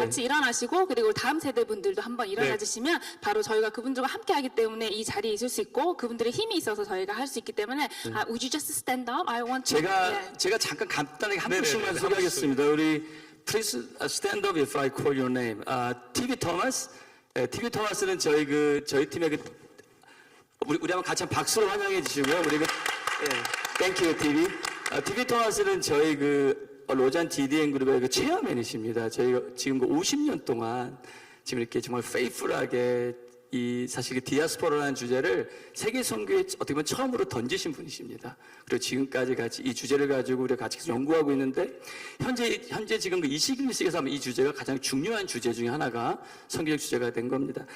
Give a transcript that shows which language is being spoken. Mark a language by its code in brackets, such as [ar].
[ko] 같이 일어나시고, 그리고 다음 세대 분들도 한번 일어나 주시면 바로 저희가 그분들과 함께 하기 때문에 이 자리에 있을 수 있고, 그분들의 힘이 있어서 저희가 할 수 있기 때문에 [en] Would you just stand up? I want to. [ko] 제가 잠깐 간단하게 한 네네네. 분씩만 소개하겠습니다. 우리 [en] Please stand up if I call your name. TV 토마스. [ko] TV 토마스는 저희 팀의 우리 한번 같이 박수로 환영해 주시고요. 우리 [en] Thank you TV. [ko] TV 토마스는 저희 로잔 DDN 그룹의 체어맨이십니다. 저희가 지금 50년 동안 지금 이렇게 정말 페이풀하게 사실 디아스포라라는 주제를 세계 선교에 어떻게 보면 처음으로 던지신 분이십니다. 그리고 지금까지 같이 이 주제를 가지고 우리가 같이 연구하고 있는데, 현재 지금 21세기에서 하면 이 주제가 가장 중요한 주제 중에 하나가 선교적 주제가 된 겁니다.